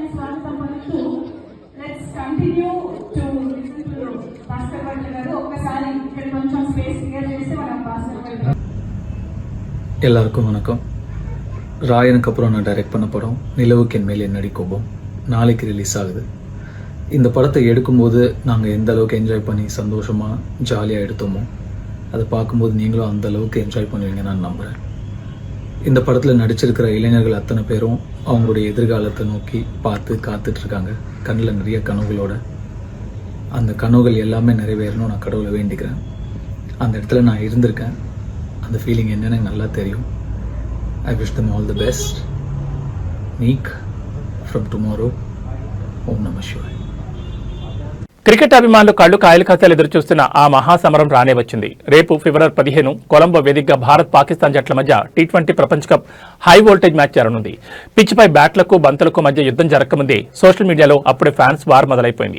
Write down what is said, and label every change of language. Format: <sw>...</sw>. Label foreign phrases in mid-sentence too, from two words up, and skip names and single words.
<te>స్వాగతం పలుకుతూ</te> <en>let's continue to listen to</en> <te>భాస్కర్ భట్ గారు. ఒక్కసారి ఇక్కడ కొంచెం స్పేస్ క్లియర్ చేస్తే మనం భాస్కర్ భట్.</te> <ta>எல்லாருக்கும் வணக்கம். ராயனுக்கு அப்புறம் நான் டைரக்ட் பண்ண படம் நிலவுக்கு என் மேல் என்னடி கோபம் நாளைக்கு ரிலீஸ் ஆகுது. இந்த படத்தை எடுக்கும்போது நாங்கள் எந்த அளவுக்கு என்ஜாய் பண்ணி சந்தோஷமாக ஜாலியாக எடுத்தோமோ அதை பார்க்கும்போது நீங்களும் அந்த அளவுக்கு என்ஜாய் பண்ணுவீங்கன்னு நான் நம்புகிறேன். இந்த படத்தில் நடிச்சிருக்கிற இளைஞர்கள் அத்தனை பேரும் அவங்களுடைய எதிர்காலத்தை நோக்கி பார்த்து காத்துட்ருக்காங்க. கண்ணில் நிறைய கனவுகளோட. அந்த கனவுகள் எல்லாமே நிறைவேறணும் நான் கடவுளை வேண்டிக்கிறேன். அந்த இடத்துல நான் இருந்திருக்கேன். அந்த ஃபீலிங் என்னன்னு நல்லா தெரியும்.</ta> <en>I wish them all the best. meet from tomorrow.</en> <sa>ఓం నమః శివాయ.</sa> <te>క్రికెట్ అభిమానులు కళ్లు కాయలు కాసేలు ఎదురుచూస్తున్న ఆ మహాసమరం రానే వచ్చింది. రేపు ఫిబ్రవరి 15 కొలంబో వేదికగా భారత్ పాకిస్తాన్ జట్ల మధ్య టీ20 ప్రపంచ కప్</te> <en>high voltage</en> <te>మ్యాచ్ జరగనుంది. పిచ్పై బ్యాట్లకు బంతులకు మధ్య యుద్ధం జరగకముందే</te> <en>social medialo</en> <te>అప్పుడే</te> <en>fans war</en> <te>మొదలైపోయింది.</te>